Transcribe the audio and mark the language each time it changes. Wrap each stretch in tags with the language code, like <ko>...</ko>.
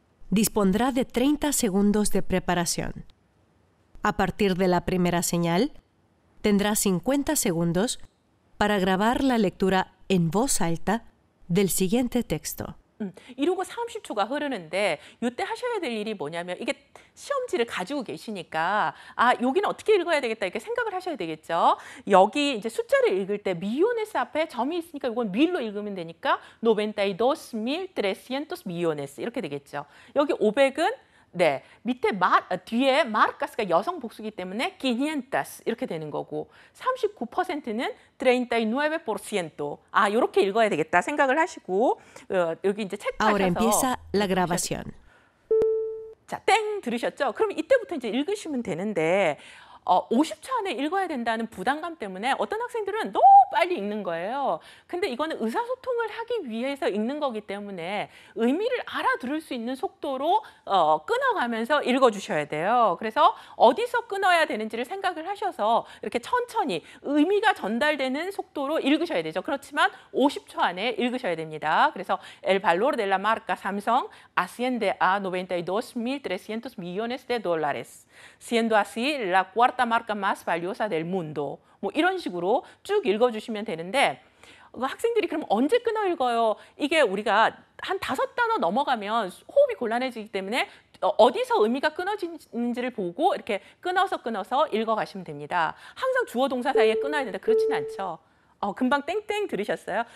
<es>Dispondrá de 30 segundos de preparación. A partir de la primera señal, tendrá 50 segundos para grabar la lectura en voz alta del siguiente texto.</es> <ko>이러고 30초가 흐르는데 이때 하셔야 될 일이 뭐냐면 이게 시험지를 가지고 계시니까 여기는 어떻게 읽어야 되겠다 이렇게 생각을 하셔야 되겠죠. 여기 이제 숫자를 읽을 때 millones 앞에 점이 있으니까 이건 밀로 읽으면 되니까 92,300 millones 이렇게 되겠죠. 여기 500은 밑에 뒤에 마르카스가 여성 복수기 때문에 500 이렇게 되는 거고 39%는 39%. 이렇게 읽어야 되겠다 생각을 하시고 여기 이제 책</ko> <es>Ahora</es> <ko>가셔서</ko> <es>empieza la grabación.</es> <ko>자, 땡 들으셨죠? 그럼 이때부터 이제 읽으시면 되는데 50초 안에 읽어야 된다는 부담감 때문에 어떤 학생들은 너무 빨리 읽는 거예요. 근데 이거는 의사소통을 하기 위해서 읽는 거기 때문에 의미를 알아들을 수 있는 속도로 끊어가면서 읽어주셔야 돼요. 그래서 어디서 끊어야 되는지를 생각을 하셔서 이렇게 천천히 의미가 전달되는 속도로 읽으셔야 되죠. 그렇지만 50초 안에 읽으셔야 됩니다. 그래서</ko> <es>El valor de la marca Samsung asciende a 92.300 millones de dólares, siendo así la cuarta marca más valiosa del mundo.</es> <ko>뭐 이런 식으로 쭉 읽어주시면 되는데 학생들이 그럼 언제 끊어 읽어요? 이게 우리가 한 5단어 넘어가면 호흡이 곤란해지기 때문에 어디서 의미가 끊어지는지를 보고 이렇게 끊어서 읽어가시면 됩니다. 항상 주어 동사 사이에 끊어야 된다. 그렇지는 않죠. 금방 땡땡 들으셨어요?</ko>